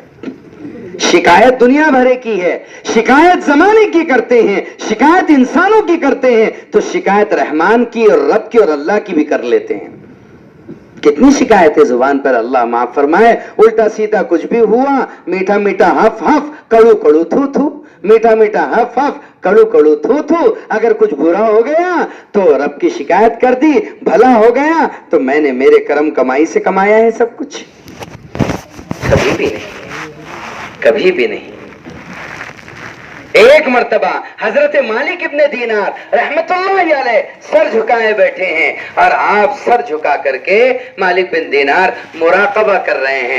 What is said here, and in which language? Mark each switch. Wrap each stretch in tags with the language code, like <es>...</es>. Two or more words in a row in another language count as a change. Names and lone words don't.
<ur>شکایت دنیا بھرے کی ہے، شکایت زمانے کی کرتے ہیں، شکایت انسانوں کی کرتے ہیں، تو شکایت رحمان کی اور رب کی اور اللہ کی بھی کر لیتے ہیں۔ کتنی شکایتیں زبان پر، اللہ معاف فرمائے، الٹا سیدھا کچھ بھی ہوا، میٹھا میٹھا ہف ہف، کڑو کڑو تھو تھو، میٹھا میٹھا ہف ہف، کڑو کڑو تھو تھو۔ اگر کچھ برا ہو گیا تو رب کی شکایت کر دی، بھلا ہو گیا تو میں نے میرے کرم کمائی سے کمایا ہے سب کچھ۔ کبھی بھی نہیں، کبھی بھی نہیں۔ ایک مرتبہ حضرت مالک ابن دینار رحمتullah علیہ سر جھکائے بیٹھے ہیں اور آپ سر جھکا کر کے مالک بن دینار مراقبہ کر رہے ہیں.</ur>